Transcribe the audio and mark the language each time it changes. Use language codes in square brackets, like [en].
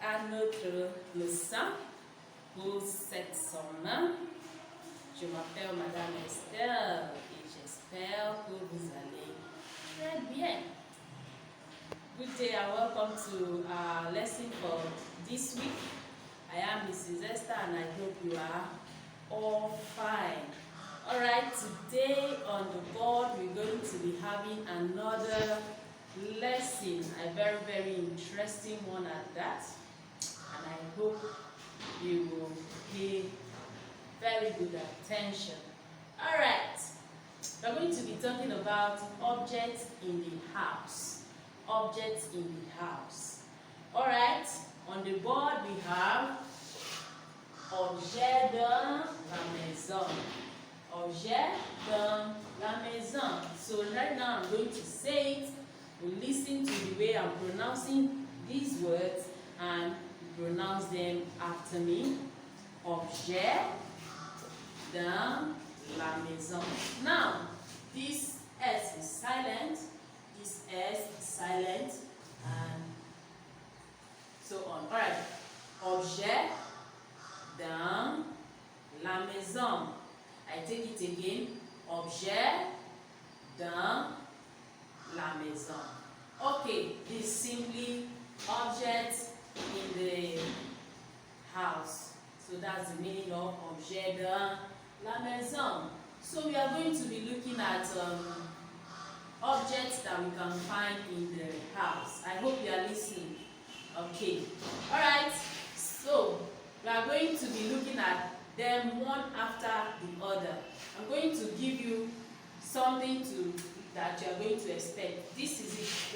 [fr] notre leçon pour cette semaine. Je m'appelle Madame Esther et j'espère que vous allez très bien. [en] Good day and welcome to our lesson for this week. I am Mrs. Esther and I hope you are all fine. Alright, today on the board we're going to be having another lesson, a very interesting one at that, and I hope you will pay very good attention. Alright, we're going to be talking about objects in the house. Objects in the house. Alright, on the board we have [fr] objet dans la maison. Objet dans la maison. [en] So right now I'm going to say it. You listen to the way I'm pronouncing these words and pronounce them after me. [fr] Objet dans la maison. [en] Now, this S is silent, this S is silent, and so on. Alright. [fr] Objet dans la maison. [en] I take it again. [fr] Objet dans la maison. [en] Okay, this is simply objects in the house. So that's the meaning of [fr] objet dans la maison. [en] So we are going to be looking at objects that we can find in the house. I hope you are listening. Okay. Alright. So we are going to be looking at them one after the other. I'm going to give you something that you are going to expect. This is it.